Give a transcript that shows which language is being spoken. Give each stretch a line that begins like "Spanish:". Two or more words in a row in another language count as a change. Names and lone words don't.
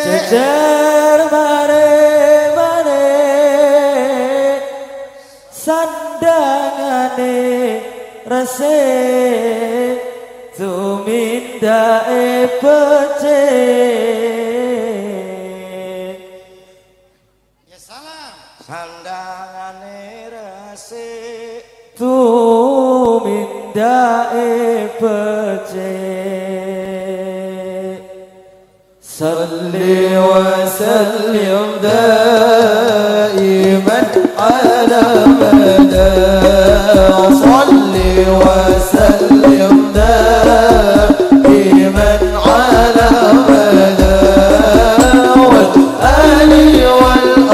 Javanese: jejer mare-mare sandangane resik tumindake becik
Arabic: يا سلام
Javanese: sandangane resik tumindake becik
Arabic: صل وسلم دائما على المدى صل وسلم دائما على المدى والآل وال